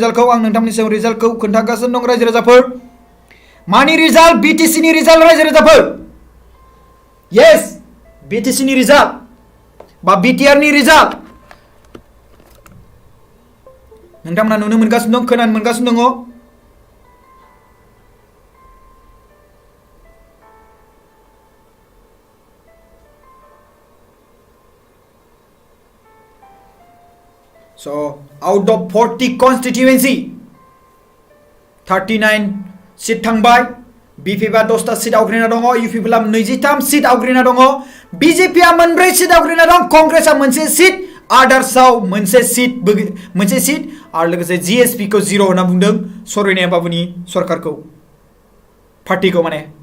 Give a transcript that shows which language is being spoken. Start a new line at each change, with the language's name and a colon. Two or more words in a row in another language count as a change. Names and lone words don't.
Bodo: रिजाल्टखौ आं नोंथांनि सायाव रिजाल्टखौ खोन्थागासिनो दं रायजो राजाफोर मानि रिजाल्ट BTC नि रिजाल्ट रायजो राजाफोर येस BTC नि रिजाल्ट बा BTR नि रिजाल्ट नोंथांमोना नुनो मोनगासिनो दं खोनानो मोनगासिनो दङ
English: So out of 40 constituency
Bodo: 39 सिट थांबाय बिपिबा 10टा सिट आवग्रिना दङ इउपिबा 23 सिट आवग्रिना दङ बिजेपिआ 4 सिट आवग्रिना दं कंग्रेसआ मोनसे सिट आदार्सआव मोनसे सिट आरो लोगोसे जीएसपी खौ 0 होनना बुंदों सरैनाया बाबुनि सरकारखौ पार्टीखौ माने